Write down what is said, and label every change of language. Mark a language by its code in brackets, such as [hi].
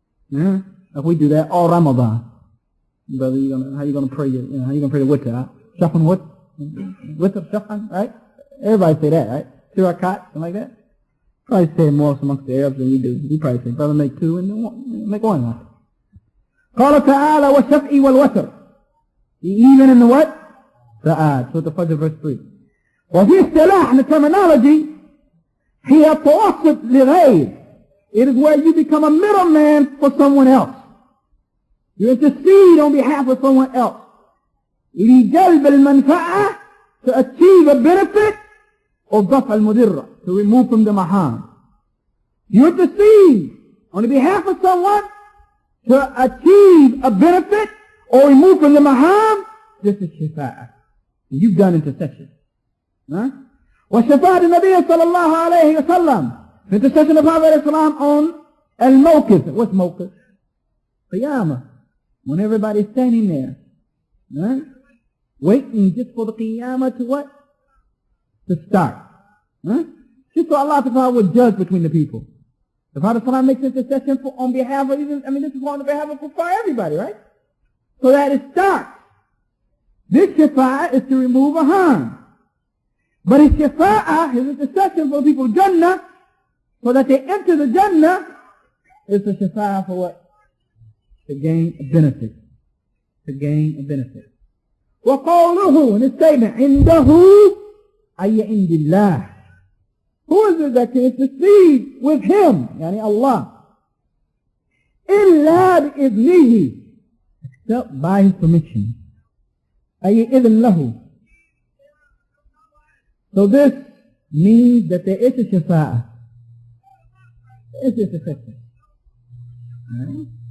[en] If we do that all Ramadan, brother, how you gonna pray? How you gonna pray the witr? Shafan what? Witr shafan, right? Everybody say that, right? 2 rakat, something like that. Probably say more amongst the Arabs than we do. We probably say, brother, make 2 and then make 1. [ar] قال تعالى والشفع والوتر. [en] The even and the what? The odd. So the Fajr verse 3. [ar] وفي اصطلاح [en] in the terminology, [ar] هي توسط لغير. [en] It is where you become a middleman for someone else. You intercede on behalf of someone else. [ar] لجلب المنفعة, [en] to achieve a benefit, or [ar] ضفع المضرة, [en] to remove from them a harm. You intercede on behalf of someone to achieve a benefit or remove from them a harm. This is shafa'ah. You've done intercession. [ar] وشفاعة النبي صلى الله عليه وسلم, [en] intercession of Prophet ﷺ on al-mawqif. What's mawqif? Qiyamah. When everybody's standing there, right? Waiting just for the qiyamah to what? To start. Just so Allah Ta'ala would judge between the people. The Prophet ﷺ makes intercession on behalf of this is on behalf of for everybody, right? So that it starts. This shafa'ah is to remove a harm. But his shafa'ah, his intercession for people Jannah, so that they enter the Jannah, is the shafa'ah for what? To gain a benefit. To gain a benefit. [ar] وقوله [en] in his statement [ar] عنده أي عند الله. [en] Who is it that can intercede with him? [ar] يعني [en] Allah. [ar] إلا بإذنه, [en] except by his permission. [ar] أي إذن له. [en] So this means that there is a shafa'ah. There is a intercession. Right?